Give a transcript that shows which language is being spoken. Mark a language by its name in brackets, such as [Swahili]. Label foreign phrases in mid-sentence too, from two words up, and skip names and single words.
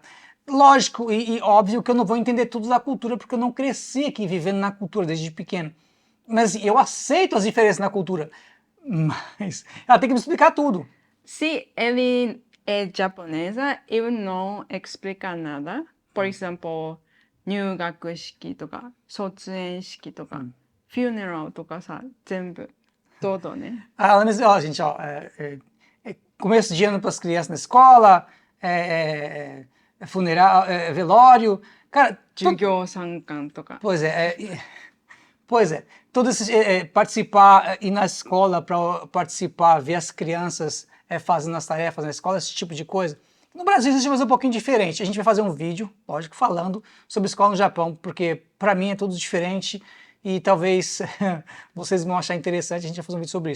[Portuguese] Lógico e óbvio que eu não vou entender tudo da cultura, porque eu não cresci aqui vivendo na cultura desde pequeno. Mas assim, eu aceito as diferenças na cultura, mas ela tem que me explicar tudo. Se ele é japonesa, eu não explico nada. Por exemplo, [Japanese] 入学式とか、卒園式とか、funeral とかさ、全部、 [Portuguese] todo, né? Ah, ó, gente, ó, começo de ano para as crianças na escola, funeral, velório, cara, [Japanese] 授業参観とか。 [Portuguese] pois é, todo esse, participar, ir na escola para participar, ver as crianças fazendo as tarefas na escola, esse tipo de coisa. No Brasil a gente vai fazer um pouquinho diferente, a gente vai fazer um vídeo, lógico, falando sobre escola no Japão, porque para mim é tudo diferente e talvez vocês vão achar interessante a gente vai fazer um vídeo sobre isso.